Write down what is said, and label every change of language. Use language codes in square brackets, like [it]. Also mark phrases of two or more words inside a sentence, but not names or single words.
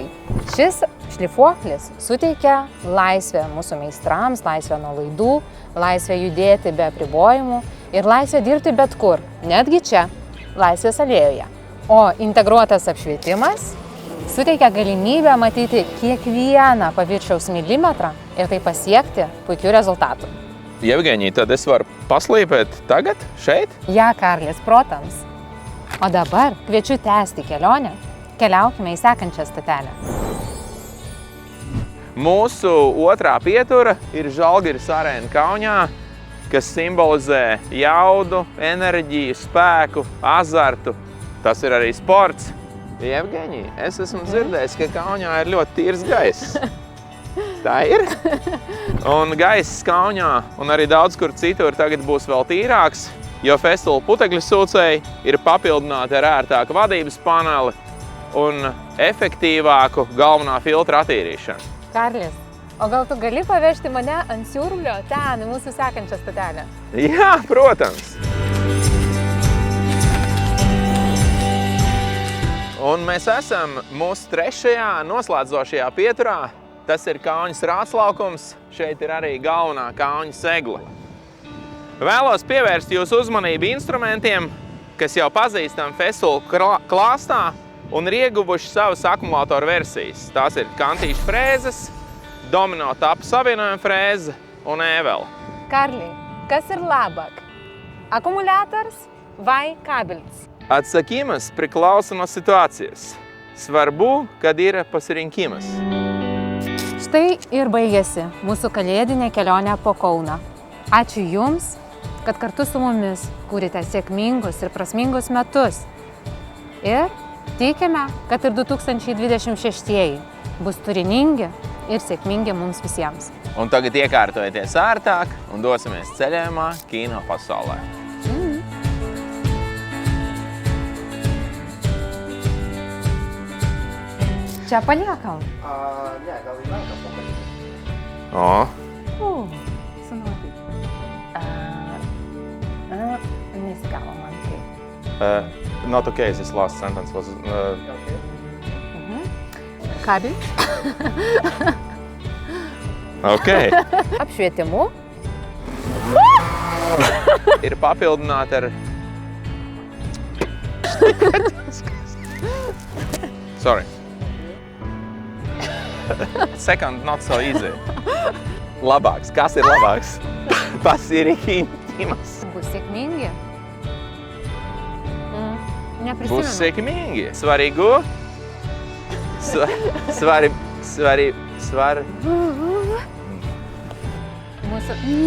[lt] Šis šlifuoklis suteikia laisvę mūsų meistrams, laisvę nuo laidų, laisvę judėti be apribojimų ir laisvę dirbti bet kur, netgi čia, Laisvės alėjoje. O integruotas apšvietimas suteikia galimybę matyti kiekvieną paviršiaus milimetrą ir tai pasiekti puikių rezultatų. [lv] Jevgenija, tad es varu paslīpēt tagad, šeit? Ja, Karlis, protams. [lt] O dabar kviečiu tęsti kelionę. Keliaukime į sekančią stotelę. [lv] Mūsu otrā pietura ir Žalgiris arēna Kaunijā, kas simbolizē jaudu, enerģiju, spēku, azartu. Tas ir arī sports. Jevgenija, es esmu dzirdējis, ka Kaunijā ir ļoti tīrs gaiss. Tā ir? Un gaiss Kaunijā un arī daudz kur citur tagad būs vēl tīrāks, jo Festool putekļu sūcēji ir papildināti ar ērtāku vadības paneli un efektīvāku galvenā filtra attīrīšanu. [lt] Karlis, o gal tu gali pavežti mane ant siurblio ten, į mūsų sekančią stotelę? [lv] Jā, protams! Un mēs esam mūsu trešajā noslēdzošajā pieturā. Tas ir Kauņas rātslaukums. Šeit ir arī galvenā Kauņa segla. Vēlos pievērst jūsu uzmanību instrumentiem, kas jau pazīstam Festool klāstā un ir ieguvuši savas akumulātoru versijas. Tās ir kantīšu frēzes, domino tapu savienojuma frēze un ēvela. Karli, kas ir labāk? Akumuliators vai kabelis? [lt] Atsakymas priklauso no situācijas. Svarbu, kad yra pasirinkimas. Štai ir baigėsi mūsų kalėdinė kelionė po Kauną. Ačiū Jums, kad kartu su mumis kūrite sėkmingus ir prasmingus metus. Ir tikime, kad ir 2026 bus turiningi ir sėkmingi mums visiems. [lv] Un tagad iekārtojieties ārtāk un dosimies ceļojumā kino pasaulē. [lt] Čia paliekam? Ne, gal į ranką pakalbėti. O, Sunuotai. Nesigavo man tai. [en] not okay, this last sentence was... [lv] Kabelis? Okay. Apšvietimu. Ir papildināti ar... [en] Sorry. Second, not so easy. [lv] Labāks. Kas ir labāks? Pasirinkīmas. [lt] Bus sėkmingi? Neprisimenu. [lv] Būs sėkmingi. Svarīgu. Svari. [lt] Mūsų...